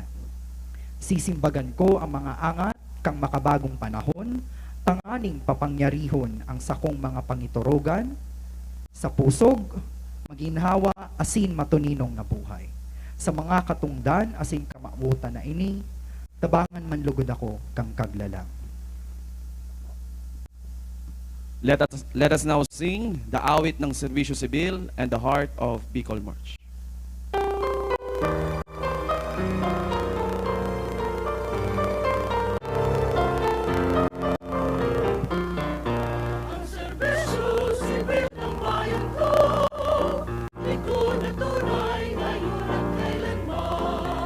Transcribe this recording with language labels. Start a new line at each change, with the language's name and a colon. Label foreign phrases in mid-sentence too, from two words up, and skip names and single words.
Bikol: Sisimbagan ko ang mga angat kang makabagong panahon, tanganing papangyarihon ang sakong mga pangiturogan, sa pusog, maginhawa, asin matuninong na buhay. Sa mga katungdan, asin kamabutan na ini, tabangan man lugod ako kang kaglalang.
English: Let us now sing the
Filipino: awit ng
English: Serbisyo Sibil and the Heart of Bicol March.
Filipino: Ang serbisyo sibil ng bayan ko, likod na tunay ngayon at kailanman.